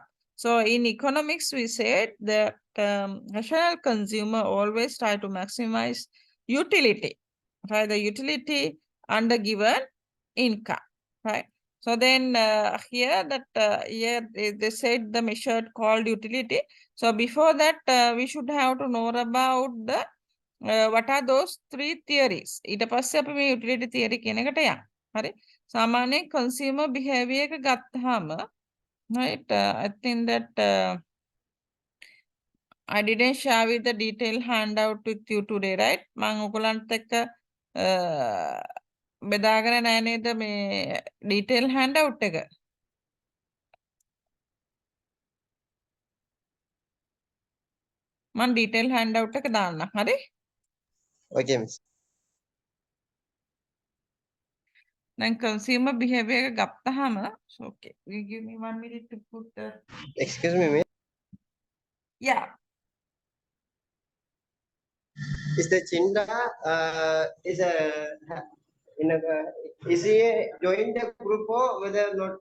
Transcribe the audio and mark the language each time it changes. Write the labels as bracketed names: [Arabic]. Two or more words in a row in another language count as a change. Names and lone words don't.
[English] So in economics, we said that rational consumer always try to maximize utility, right? The utility under given income, right? So then here they said the measured called utility. So before that, we should have to know about the what are those three theories. [Sinhala] ඊට පස්සේ අපි මේ [English] utility theory [Sinhala] කියන එකට යන්න. හරි? සාමාන්‍යයෙන් [English] consumer behavior [Sinhala] එක ගත්තාම [English] right, I think that I didn't share with the detailed handout with you today, right? [Sinhala] මම ඔයගලන්ට එක්ක බෙදාගෙන නැහැ නේද මේ [English] detail handout [Sinhala] එක? මම [English] detail handout [Sinhala] එක දාන්න. හරි? [English] Okay, miss. [Sinhala] දැන් [English] consumer behavior [Sinhala] එක ගත්තාම okay. [English] You give me 1 minute to put the Excuse me, miss. yeah. Is the Chinda is a in a is he joined the group or whether or not?